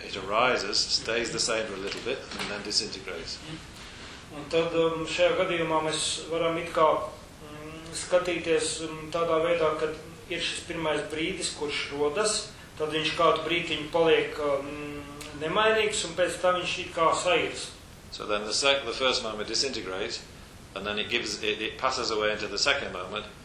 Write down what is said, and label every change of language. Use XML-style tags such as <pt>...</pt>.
<en>It arises, stays the same for a little bit, and then disintegrates.</en> <lv>Un tad šajā gadījumā mēs varam it kā skatīties tādā veidā, kad ir šis pirmais brīdis, kurš rodas, tad viņš kādu brītiņu paliek nemainīgs un pēc tam viņš it kā sairs.</lv> <en>So then the first moment disintegrates and then it passes away into the second moment.</en>